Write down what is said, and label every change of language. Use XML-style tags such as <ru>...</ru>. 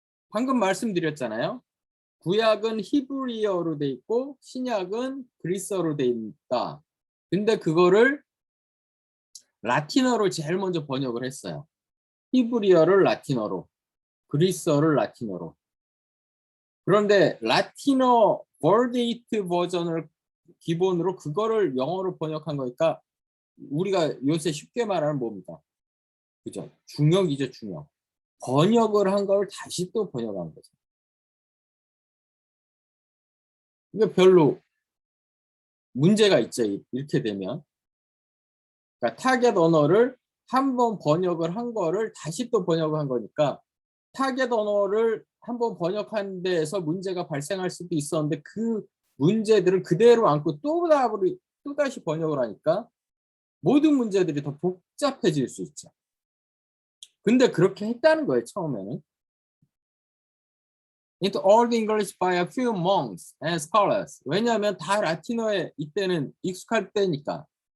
<ko>방금 말씀드렸잖아요. 구약은 히브리어로 돼 있고 신약은 그리스어로 돼 있다. 근데 그거를 라틴어로 제일 먼저 번역을 했어요. 히브리어를 라틴어로, 그리스어를 라틴어로. 그런데 라틴어 벌게이트 버전을 기본으로 그거를 영어로 번역한 거니까 우리가 요새 쉽게 말하는 뭡니까? 그죠? 중역이죠, 중역. 번역을 한 걸 다시 또 번역한 거죠. 이게 별로 문제가 있죠, 이렇게 되면. 그러니까 타겟 언어를 한 번 번역을 한 거를 다시 또 번역을 한 거니까 타겟 언어를 한 번 번역한 데에서 문제가 발생할 수도 있었는데 그 문제들을 그대로 안고 또 다시 번역을 하니까 모든 문제들이 더 복잡해질 수 있죠. 근데 그렇게 했다는 거예요, 처음에는.</ko> <en>Into Old English by a few monks and scholars.</en> <ko>왜냐하면 다 라틴어에 이때는 익숙할 때니까.</ko>